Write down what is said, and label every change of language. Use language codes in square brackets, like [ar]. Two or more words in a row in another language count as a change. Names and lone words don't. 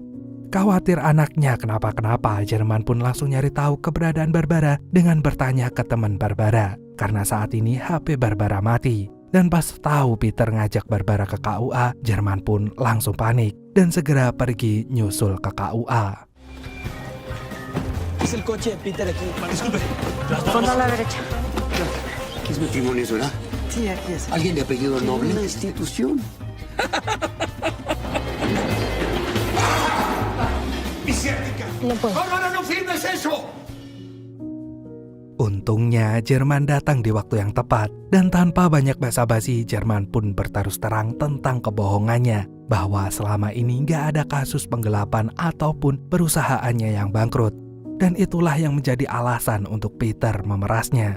[id] Khawatir anaknya kenapa-kenapa, Jerman pun langsung nyari tahu keberadaan Barbara dengan bertanya ke teman Barbara, karena saat ini HP Barbara mati. Dan pas tahu Peter ngajak Barbara ke KUA, Jerman pun langsung panik dan segera pergi nyusul ke KUA. [es] Es el coche de Peter aquí. Disculpe. Fondo a la derecha. ¿Qué es matrimonio, verdad? Sí, aquí es. ¿Alguien de apellido noble? Una institución. No puedo. No firmes eso! [id] Untungnya Jerman datang di waktu yang tepat dan tanpa banyak basa-basi Jerman pun berterus terang tentang kebohongannya bahwa selama ini gak ada kasus penggelapan ataupun perusahaannya yang bangkrut. Dan itulah yang menjadi alasan untuk Peter memerasnya.